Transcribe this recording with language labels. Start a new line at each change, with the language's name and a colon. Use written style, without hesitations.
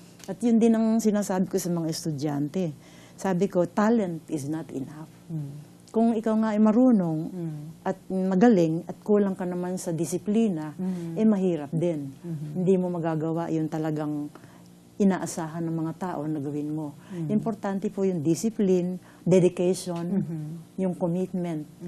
Filipino: At yun din ang sinasabi ko sa mga estudyante.
English: Sabi ko, talent is not enough.
Filipino: Kung ikaw nga ay marunong at magaling at kulang ka naman sa disiplina, mahirap din. Hindi mo magagawa yung talagang inaasahan ng mga tao na gawin mo. Importante po yung discipline, dedication, yung commitment.